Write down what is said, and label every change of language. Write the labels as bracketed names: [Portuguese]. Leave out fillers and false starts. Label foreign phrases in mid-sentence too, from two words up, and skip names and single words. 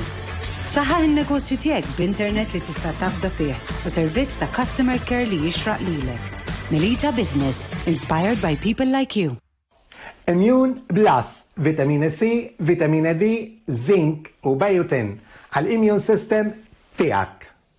[Maltese] Saħħaħ in-negozju tiegħek b'internet li tista' tafda fih u servizz ta' [English] customer care [Maltese] li jixraq lilek. [English] Melita Business, inspired by people like you. [Maltese] Immune Plus, vitamina C, vitamina D, zinc u biotin għall- [English] immune system [Maltese] tiegħek.